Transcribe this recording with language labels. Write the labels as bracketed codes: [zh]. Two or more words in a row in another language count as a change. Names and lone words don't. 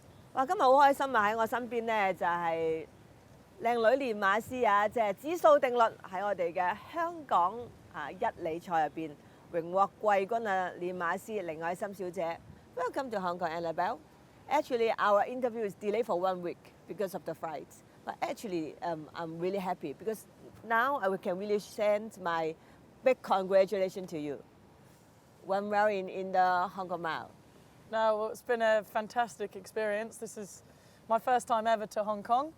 [yue] 哇！今日好開心啊！喺我身邊咧就係靚女練馬師啊，即係指數定律喺我哋嘅香港一哩賽入邊榮獲季軍啊！練馬師凌靄琛小姐。 [en] Welcome to Hong Kong, Annabel. Actually, our interview is delayed for 1 week because of the flights. But actually, I'm really happy because now I can really send my big congratulations to you. One well in the Hong Kong Mile. No, well, it's been a fantastic experience. This is my first time ever to Hong Kong.